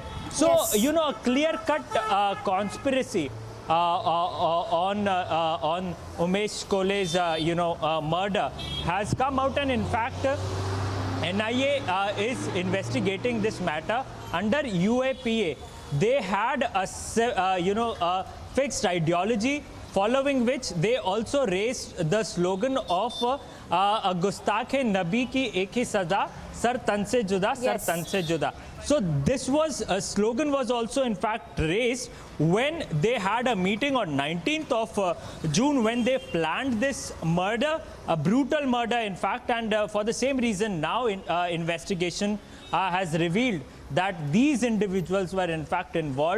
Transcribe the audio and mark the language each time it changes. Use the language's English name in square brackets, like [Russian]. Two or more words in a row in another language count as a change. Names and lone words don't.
[English] So, a clear-cut conspiracy on Umesh Kohli's, murder has come out, and in fact, NIA is investigating this matter under UAPA. They had a fixed ideology, following which they also raised the slogan of [Urdu] گستاخ نبی کی ایک ہی سزا، سر تن سے جدا، سر تن سے جدا. [English] So this slogan was also in fact raised when they had a meeting on 19th of June, when they planned this murder, a brutal murder in fact, and for the same reason now investigation has revealed that these individuals were in fact involved.